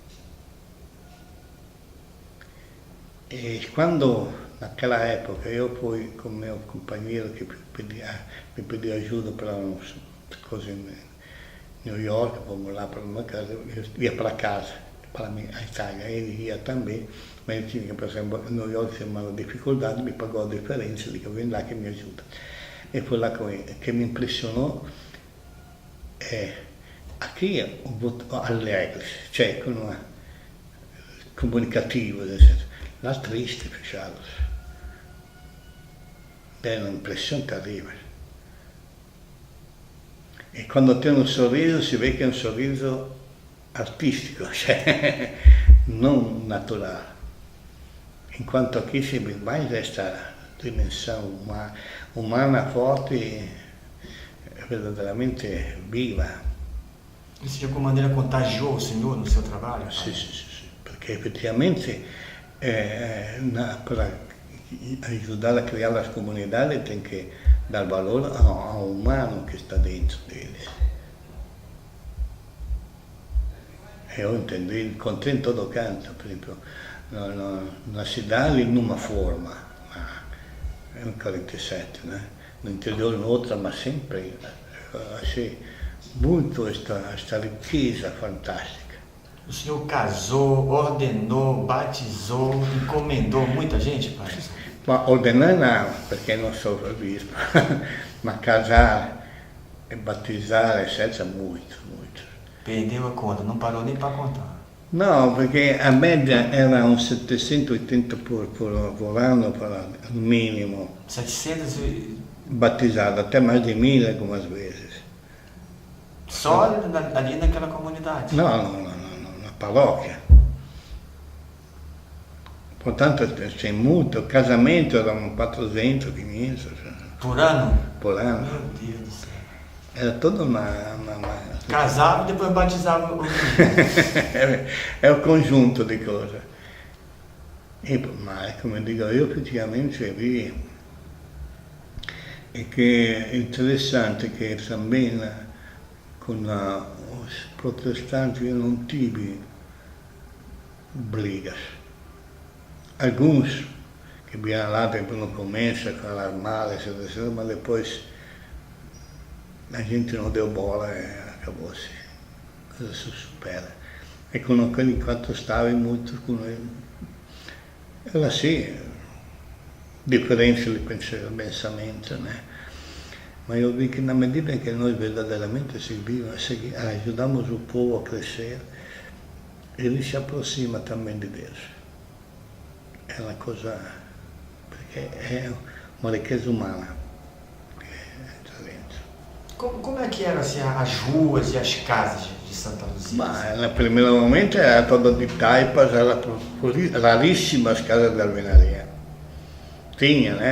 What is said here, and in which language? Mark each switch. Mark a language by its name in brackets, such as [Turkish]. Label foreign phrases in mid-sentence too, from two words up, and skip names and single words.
[Portuguese] E quando, naquela época, eu fui com meu companheiro que me pediu ajuda para umas coisas em New York, fomos lá para uma casa, eu ia para casa, para a Itália, ele ia também, mas ele tinha que passar em New York, tinha uma dificuldade, me pagou a diferença, disse, vem lá que me ajuda. E foi lá com ele. O que me impressionou é, aqui é um voto alegre, [Italian] cioè con una comunicativo, [Portuguese] etc. Lá triste, fechados. É uma impressão terrível. E quando tem um sorriso, si vê que é um sorriso artístico, cioè não natural. Enquanto aqui se vê mais esta dimensão humana forte, verdadeiramente viva. Isso de alguma maneira contagiou o senhor no seu trabalho? [Italian] Sì, perché effettivamente [Portuguese] para ajudar a criar as comunidades tem que dar valor ao humano que está dentro deles. Eu encontrei em todo canto, por exemplo, na cidade numa forma, em 47, né? No interior outra, mas sempre achei muito esta riqueza fantástica. O senhor casou, ordenou, batizou, encomendou muita gente, pai? Ma ordenar não, [Italian] perché non [Portuguese] sou bispo, ma casar e batizar, etc., muito. Perdeu a conta, não parou nem para contar. No, perché a média era uns 780 por ano, para o mínimo. 700 e... Batizado, até mais de 1000 algumas vezes. Só ali naquela comunidade? No, na paróquia. Portanto, [Italian] c'è molto, casamento erano 400, 500. [Portuguese] Por ano? Por ano. Meu Deus do céu. Era toda uma... Casava e depois batizava o É o conjunto [Italian] di cose. Ma come dico io, praticamente vi e che è interessante che [Portuguese] também con os protestantes eu não tive brigas. Alguns que vinham lá no começo a falar mal, etc., mas depois a gente não deu bola e acabou-se. A coisa se supera. E con aquele enquanto stavo muito com ele. Era assim, [Italian] differenze di pensamento, né? [Portuguese] Ma io vi che na medida che noi verdadeiramente ajudamos o povo a crescer, ele se aproxima também de Deus. É uma coisa, [Italian] perché è [Portuguese] uma riqueza umana que entra dentro. Como é que eram assim, as ruas e as casas de Santa Luzia? Ma no primeiro momento era todo de taipas, era raríssimas casas de alvenaria. Tinha, né?